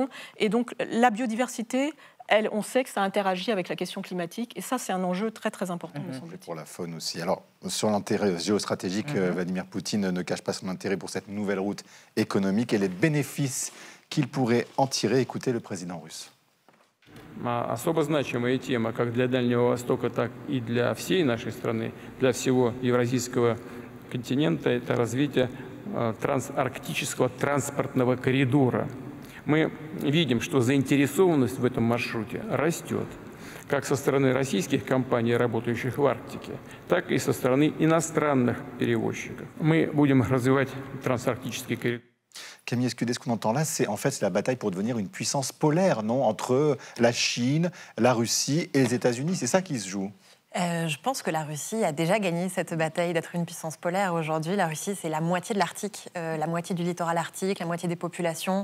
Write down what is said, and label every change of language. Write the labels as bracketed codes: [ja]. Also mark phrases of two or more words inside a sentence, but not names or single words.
[fr] Et donc, la biodiversité... on sait que ça interagit avec la question climatique, et ça, c'est un enjeu très, très important, me semble-t-il. Pour la faune aussi. Alors, sur l'intérêt géostratégique, Vladimir Poutine ne cache pas son intérêt pour cette nouvelle route économique et les bénéfices qu'il pourrait en tirer. Écoutez le président russe. [ru] Особо значимая тема как для Дальнего Востока, так и для всей нашей страны, для всего евразийского континента, это развитие трансарктического транспортного коридора. Мы видим, что заинтересованность в этом маршруте растет, как со стороны российских компаний, работающих в Арктике, так и со стороны иностранных перевозчиков. Мы будем развивать трансарктический коридор. [fr] Camille Escudé, ce qu'on entend là, c'est en fait la bataille pour devenir une puissance polaire, non ? Entre la Chine, la Russie et les États-Unis, c'est ça qui se joue ? Je pense que la Russie a déjà gagné cette bataille d'être une puissance polaire. Aujourd'hui, la Russie, c'est la moitié de l'Arctique, la moitié du littoral arctique, la moitié des populations.